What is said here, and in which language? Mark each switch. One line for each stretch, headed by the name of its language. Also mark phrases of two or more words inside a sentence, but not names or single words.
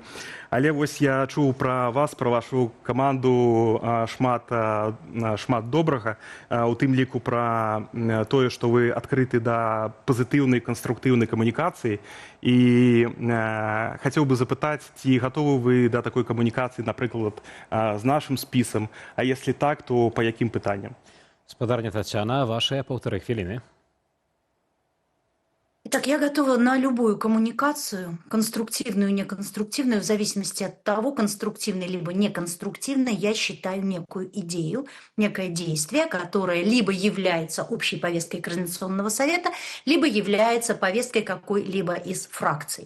Belarusian: Але вось я чуў пра вас, пра вашу каманду шмат добрага, у тым ліку пра тое, што вы адкрыты да пазітыўнай, канструктыўнай камунікацыі. І хацеў бы запытаць, ці гатовы вы да такой камунікацыі, напрыклад, з нашым спісам,
Russian: а если так, то
Belarusian: па якім пытанням? Спадарня Тацяна, ваши 1,5 хвилины.
Russian: Итак, я готова на любую коммуникацию, конструктивную и неконструктивную, в зависимости от того, конструктивной либо неконструктивной, я считаю некую идею, некое действие, которое либо является общей повесткой Координационного совета, либо является повесткой какой-либо из фракций.